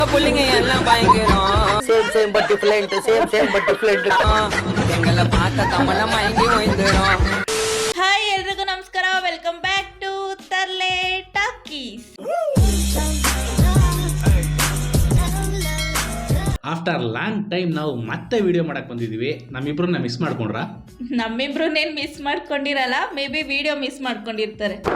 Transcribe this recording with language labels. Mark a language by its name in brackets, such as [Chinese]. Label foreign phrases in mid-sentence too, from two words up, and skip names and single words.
[Tamil] புள்ளிங்க எல்லாம் பயங்கரம் [English] same but different same but different [Tamil] எங்களை பார்த்த கமல மயங்கி ஓய்ந்துரும். [Kannada] ಹಾಯ್ ಎಲ್ರಿಗೂ ನಮಸ್ಕಾರ, [English] welcome back to [Kannada] ತರ್ಲೆ ಟಾಕೀಸ್. [English] after long time [Kannada] ನಾವು ಮತ್ತೆ ವಿಡಿಯೋ ಮಾಡಕ್ ಬಂದಿದೀವಿ. ನಮ್ಮಿಬ್ರನ್ನ ಮಿಸ್ ಮಾಡ್ಕೊಂಡ್ರ? ನಮ್ಮಿಬ್ರನ್ನೇನು ಮಿಸ್ ಮಾಡ್ಕೊಂಡಿರಲ್ಲ, [English] may be [Kannada] ವಿಡಿಯೋ ಮಿಸ್ ಮಾಡ್ಕೊಂಡಿರ್ತಾರೆ.